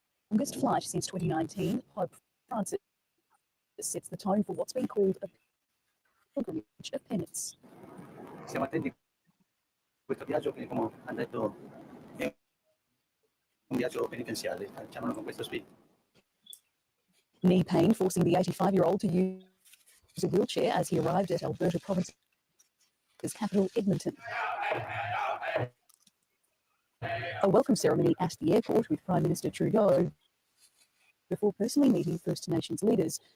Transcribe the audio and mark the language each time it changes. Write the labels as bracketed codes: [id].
[en] Longest flight since 2019, Pope Francis sets the tone for what's been called a pilgrimage of penance. [it] Siamo attenti a questo viaggio che, come ha detto, è un viaggio penitenziale. Facciamolo con questo spirito. [en] Knee pain forcing the 85-year-old to use a wheelchair as he arrived at Alberta Province's capital, Edmonton. A welcome ceremony at the airport with Prime Minister Trudeau before personally meeting First Nations leaders.